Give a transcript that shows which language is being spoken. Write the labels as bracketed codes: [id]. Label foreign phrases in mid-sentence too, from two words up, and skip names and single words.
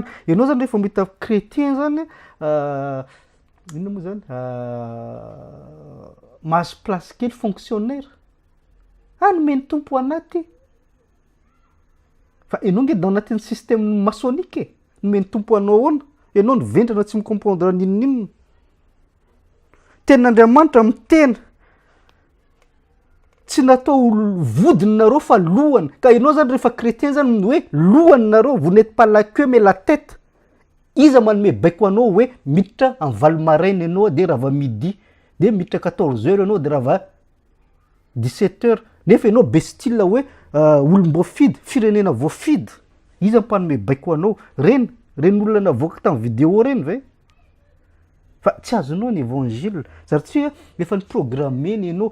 [mg] Ianao zany rehefa mahita chrétien zany inona moa zany mahazo place kely fonctionnaire nomeny tompo anaty Fa ianao nge dans anatin'ny [fr] système maçonnique [mg] e. Nomeny tompo anao ahoana? Ianao ny vendrana tsy micomprendre ninninona. Tenin'Andriamanitra mitena. Tsy natao vodinareo fa lohany. Ka ianao zany rehefa chrétien zany hoe lohanareo, [fr] vous n'êtes pas la queue mais la tête. [mg] Iza manome baiko anao hoe miditra en valmaraina ianao de raha va midi, de miditra 14h ianao de raha va 17h. Nefa ianao be style hoe olom-boafidy, firenena voafidy. Iza mpanome baiko anao. Reny olona navoaka tamin'ny vidéo reny ve? Fa tsy azonao ny évangile satria efa niprogrammeny ianao.